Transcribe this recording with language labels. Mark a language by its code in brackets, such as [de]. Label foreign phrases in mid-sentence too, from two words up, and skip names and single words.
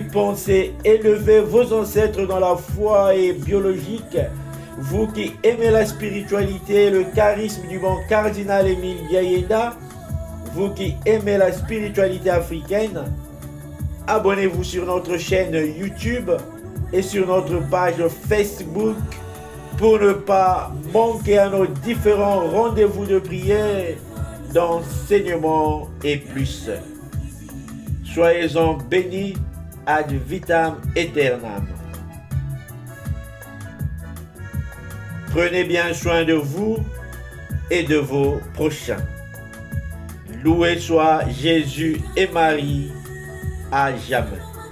[fr] pensez élever vos ancêtres dans la foi et biologique, vous qui aimez la spiritualité et le charisme du bon cardinal Émile Biayenda, vous qui aimez la spiritualité africaine, abonnez-vous sur notre chaîne YouTube et sur notre page Facebook pour ne pas manquer à nos différents rendez-vous de prière, d'enseignement et plus. Soyez-en bénis [la] ad vitam aeternam. [fr] Prenez bien soin de vous et de vos prochains. Loué soit Jésus et Marie à jamais.